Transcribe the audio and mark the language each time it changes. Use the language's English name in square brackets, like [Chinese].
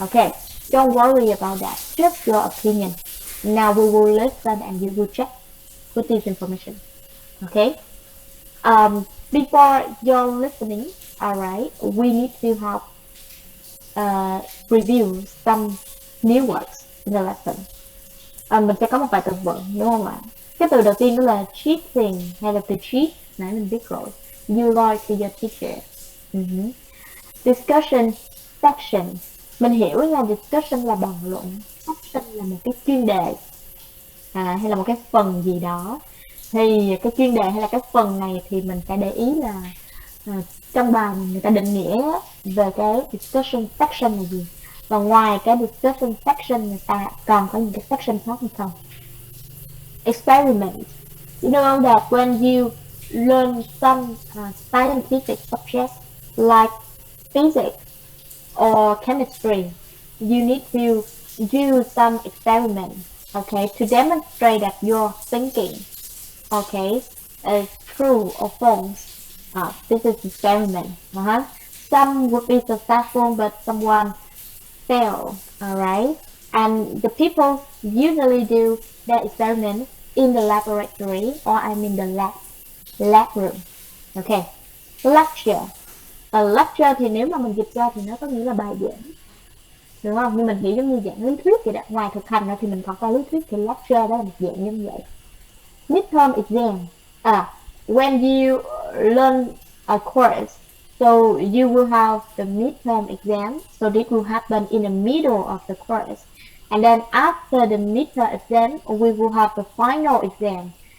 [English] Okay, don't worry about that. Just your opinion. Now we will listen and you will check with this information. Okay. Before you're listening, alright, we need to have review some new words in the lesson. [Vietnamese] Mình sẽ có một vài từ vựng đúng không ạ? Cái từ đầu tiên đó là cheating hay là từ cheat, nãy mình biết rồi. [English] You lie to your teacher. Discussion section. [Vietnamese] Mình hiểu là discussion là bàn luận, section là một cái chuyên đề hay là một cái phần gì đó. Thì cái chuyên đề hay là cái phần này thì mình phải để ý là trong bài người ta định nghĩa về cái discussion section là gì, và ngoài cái discussion section người ta còn có những cái section khác hay không. [English] Experiment. You know that when you learn some scientific subjects like physics or chemistry, you need to do some experiment, okay, to demonstrate that your thinking, okay, is true or false. This is experiment. Some would be successful, but someone fail. Alright, and the people usually do their experiment in the laboratory, or I mean the lab room. Okay, lecture. [Vietnamese] Lecture thì nếu mà mình dịch ra thì nó có nghĩa là bài giảng, đúng không? Nhưng mình hiểu giống như dạng lý thuyết vậy đó. Ngoài thực hành ra thì mình còn có lý thuyết, thì lecture đó là một dạng như vậy. [English] Midterm exam. When you learn a course, so you will have the midterm exam. So this will happen in the middle of the course. And then after the midterm exam, we will have the final exam.